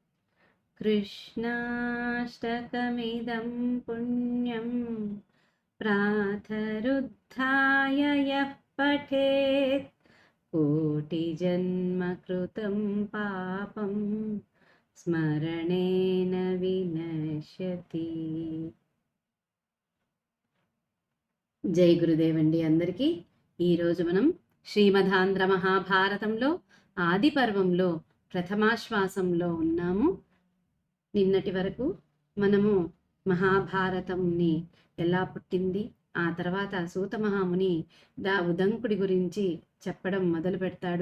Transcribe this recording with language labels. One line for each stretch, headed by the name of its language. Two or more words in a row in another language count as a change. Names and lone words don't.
Sanskrit: कृष्णाष्टकमिदं पुण्यं प्रातरुत्थाय यः पठेत् कोटिजन्मकृतं पापं स्मरणेन विनश्यति।
Telugu: జై గురుదేవ్ అండి అందరికీ. ఈరోజు మనం శ్రీమదాంధ్ర మహాభారతంలో ఆది పర్వంలో ప్రథమాశ్వాసంలో ఉన్నాము. నిన్నటి వరకు మనము మహాభారతంని ఎలా పుట్టింది, ఆ తర్వాత సూత మహాముని ఉదంకుడి గురించి చెప్పడం మొదలు పెడతాడు.